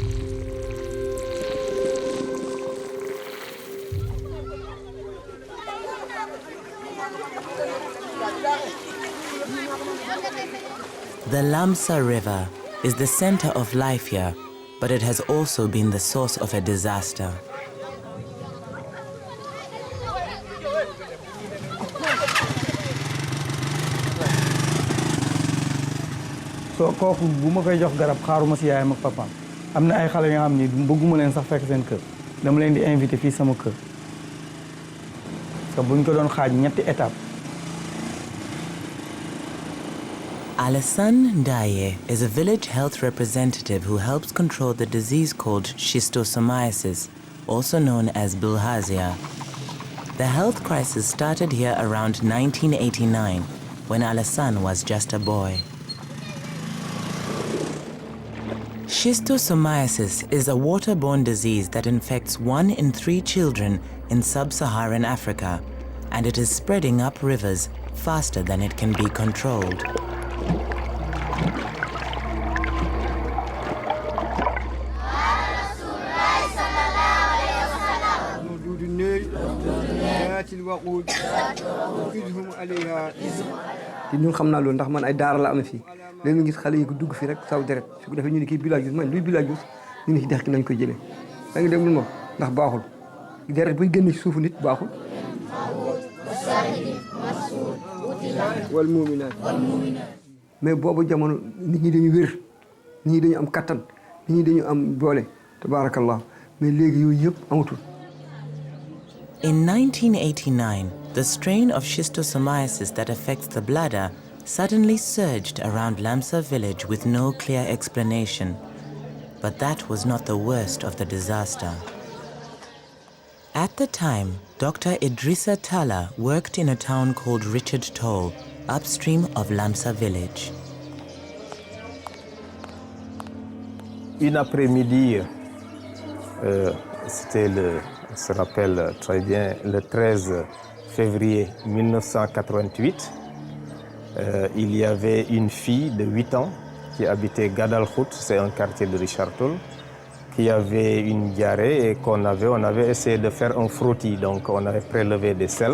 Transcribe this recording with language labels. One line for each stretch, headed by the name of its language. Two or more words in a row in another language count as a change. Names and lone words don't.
English: The Lamsa River is the center of life here, but it has also been the source of a disaster.
Wolof: so kooku bu ma koy jox garab xaaruma si yaayam ak papaam am na ay xale yoo xam ni bëgguma leen sax fekk seen kër dama leen di invité fii sama kër
French: parce que
Wolof: buñ ko doon xaaj ñetti étape.
English: Alassane Ndaye is a village health representative who helps control the disease called schistosomiasis, also known as bilharzia. The health crisis started here around 1989, when Alassane was just a boy. Schistosomiasis is a waterborne disease that infects 1 in 3 children in sub-Saharan Africa, and it is spreading up rivers faster than it can be controlled.
Wolof: ñun xam naa loolu ndax man ay daara la am fii léegi ñu gis xale yi ko dugg fii rek saw deret su ko defee ñu ne kii bilharzia man luy bilharzia ñu ne ci dex gi lañ koy jëlee da nga déglu moom ndax baaxul deret buy génn ci suufu nit baaxul wal muuminaat mais boobu jamono nit ñi dañu wér nit ñi dañu am kattan nit ñi dañu am doole tabaarakallah mais léegi yooyu yëpp amatul.
English: In 1989, the strain of schistosomiasis that affects the bladder suddenly surged around Lamsa village with no clear explanation. But that was not the worst of the disaster. At the time, Dr. Idrissa Talla worked in a town called Richard Toll, upstream of Lamsa village.
French: Une après-midi, c'était on se rappelle très bien, le 13 février 1988, il y avait une fille de 8 ans qui habitait Gadalhout, c'est un quartier de Richard Toll, qui avait une diarrhée et on avait essayé de faire un frottis, donc on avait prélevé des selles.